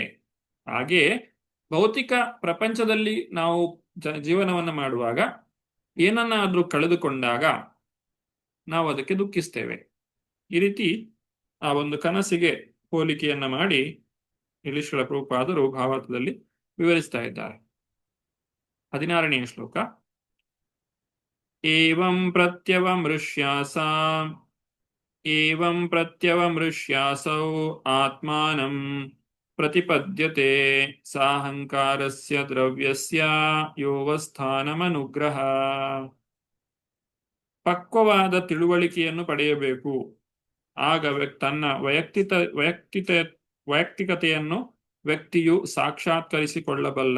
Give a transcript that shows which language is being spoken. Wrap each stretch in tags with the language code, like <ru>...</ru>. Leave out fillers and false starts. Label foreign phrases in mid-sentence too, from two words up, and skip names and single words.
<kn>ಹಾಗೆ ಭೌತಿಕ ಪ್ರಪಂಚದಲ್ಲಿ ನಾವು ಜೀವನವನ್ನು ಮಾಡುವಾಗ ಏನನ್ನಾದ್ರೂ ಕಳೆದುಕೊಂಡಾಗ ನಾವು ಅದಕ್ಕೆ ದುಃಖಿಸ್ತೇವೆ. ಈ ರೀತಿ ಆ ಒಂದು ಕನಸಿಗೆ ಹೋಲಿಕೆಯನ್ನ ಮಾಡಿ ಇಲ್ಲಿ ಶ್ರೀಲ ಪ್ರಭುಪಾದರು ಭಾವಾರ್ಥದಲ್ಲಿ ವಿವರಿಸ್ತಾ ಇದ್ದಾರೆ. 16ನೇ ಶ್ಲೋಕ.</kn> <sa>ಏವಂ ಪ್ರತ್ಯವಮೃಷ್ಯಾಸೌ ಆತ್ಮಾನಂ ಪ್ರತಿಪದ್ಯತೆ ಸಾಹಂಕಾರಸ್ಯ ದ್ರವ್ಯಸ್ಯ ಯೋವಸ್ಥಾನಮನುಗ್ರಹ.</sa> <kn>ಪಕ್ವವಾದ ತಿಳುವಳಿಕೆಯನ್ನು ಪಡೆಯಬೇಕು. ಆಗ ತನ್ನ ವೈಯಕ್ತಿಕತೆಯನ್ನು ವ್ಯಕ್ತಿಯು ಸಾಕ್ಷಾತ್ಕರಿಸಿಕೊಳ್ಳಬಲ್ಲ.</kn>